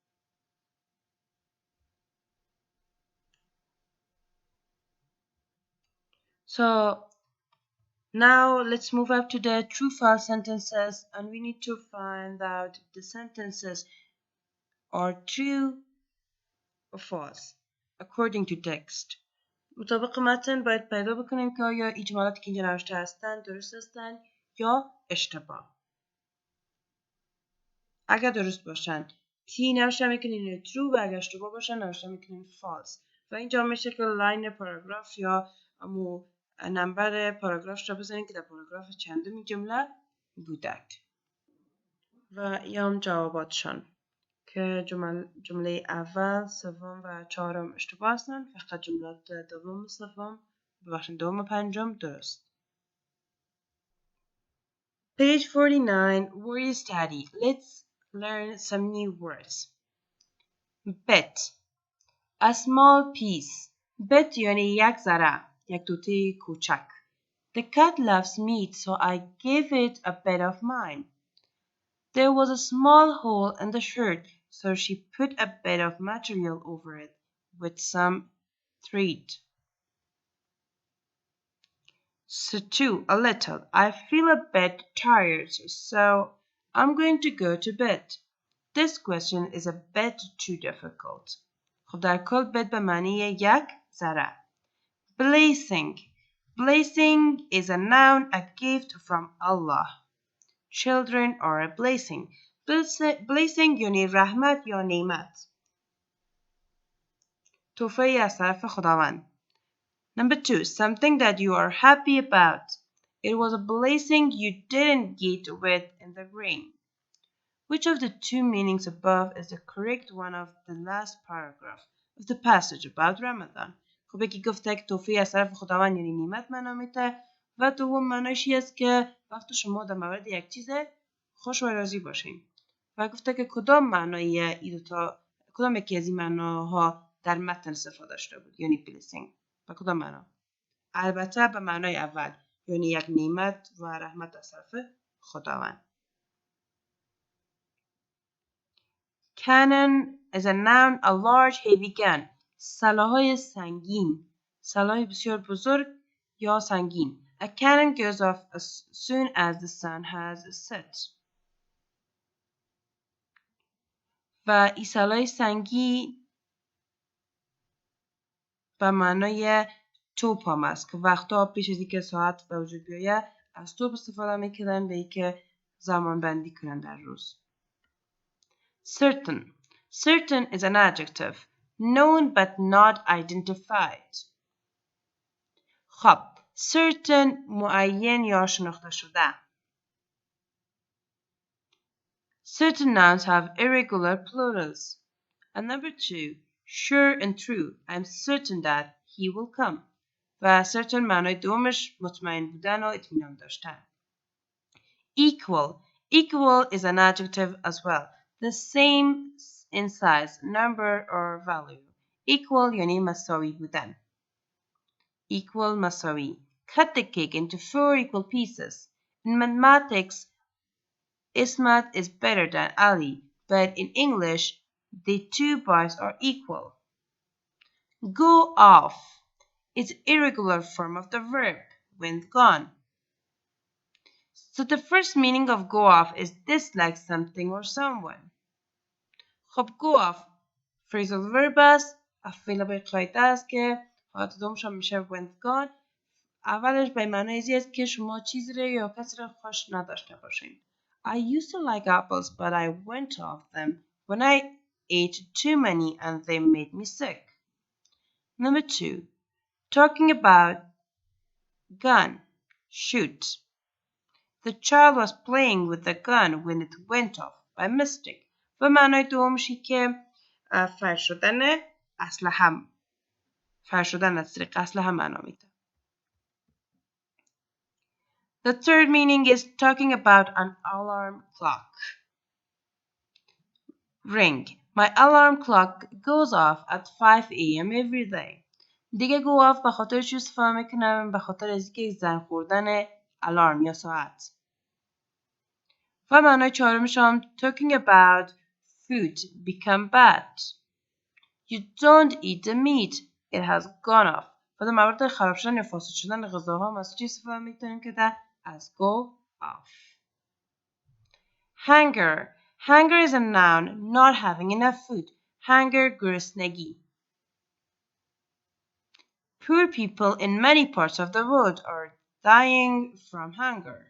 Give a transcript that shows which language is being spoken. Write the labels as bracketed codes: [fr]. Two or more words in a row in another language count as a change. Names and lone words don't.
[en] So now let's move up to the true false sentences, and we need to find out the sentences are true or false according to text. [fa] مطابق متن باید پیدا بکنیم که آیا اجمالاتی که اینجا نوشته هستن درست هستن یا اشتباه. اگر درست باشن تی نوشته میکنین true و اگر اشتباه باشن نوشته میکنین false و اینجا میشه که [en] line paragraph [fa] یا [en] number paragraph [fa] را بزنین که در پاراگراف چندمی جمله بودک و یام جواباتشان که جمله اول، سوم و چهارم اشتباه هستن. فقط جملات دوم و سوم ببخشید دوم و پنجم درست. [en] Page 49, word study. Let's learn some new words. Bet. A small piece. [fa] Bet یعنی یک ذره، یک توته کوچک. [en] The cat loves meat, so I gave it a bit of mine. There was a small hole in the shirt, so she put a bit of material over it with some thread. So too, a little. I feel a bit tired, so I'm going to go to bed. This question is a bit too difficult. [fa] خب در کل bed به معنی یک ذره. [en] Blessing. Blessing is a noun, a gift from Allah. Children are a blessing. [fa] Blessing یعنی رحمت یا نعمت. تحفه از طرف خداوند. [en] Number 2, something that you are happy about. It was a blessing you didn't get wet in the rain. Which of the two meanings above is the correct one of the last paragraph of the passage about Ramadan? [fa] خب یکی گفته که توفیق از طرف خداوند یعنی نعمت معنا میده و دوم معنایش است که وقتی شما در مورد یک چیز خوش و راضی باشین و گفته که کدام معنای این تا کدام یکی از این معناها در متن استفاده شده بود یعنی بلسینگ و کدام معنا؟ البته به معنای اول یعنی یک نعمت و رحمت از طرف خداوند. [en] Cannon is a noun, a large heavy gun. [fa] سلاح‌های سنگین. سلاح بسیار بزرگ یا سنگین. [en] A cannon goes off as soon as the sun has set. [fa] و این سلاح سنگین به معنای توپ هم است که وقتا پیش از اینکه ساعت به وجود بیاید از توپ استفاده میکنن به اینکه زمان بندی کنن در روز. [en] Certain. Certain is an adjective. Known but not identified. [fa] خب. Certain معین یا شناخته شده. [en] Certain nouns have irregular plurals. And number 2. Sure and true. I'm certain that he will come. [fa] و certain معنای دومش مطمئن بودن و اطمینان داشتن. [en] Equal. Equal is an adjective as well. The same in size, number or value. [fa] Equal یعنی مساوی بودن. Equal مساوی. [en] Cut the cake into 4 equal pieces. In mathematics, Ismat is better than Ali, but in English, the two boys are equal. Go off is irregular form of the verb when gone. So the first meaning of go off is dislike something or someone. [fa] خب [en] go off phrasal verb [fa] است افعال به قاعده است که حالت دومش هم میشه [en] when gone. [fa] اولش به معنای ازی است که شما چیزی رو یا کسی رو خوش نداشته باشین. [en] I used to like apples but I went off them when I ate too many and they made me sick. Number 2. Talking about gun. Shoot. The child was playing with the gun when it went off by mistake. [fa] و معنای دومشی که فر شدن اسلحه فر شدن از طریق اسلحه معنا میده. [en] The third meaning is talking about an alarm clock. Ring. My alarm clock goes off at 5 a.m. every day. [fa] دیگه گفت به خاطر چی استفاده میکنم؟ به خاطر از اینکه زنگ خوردن الارم یا ساعت. و معنای چهارمش هم [en] talking about food become bad. You don't eat the meat. It has gone off. [fa] و در مورد خراب شدن یا فاسد شدن غذاها ما از چی استفاده میکنیم که در [en] has go off. Hunger. Hunger is a noun, not having enough food. [fa] Hunger گرسنگی. [en] Poor people in many parts of the world are dying from hunger.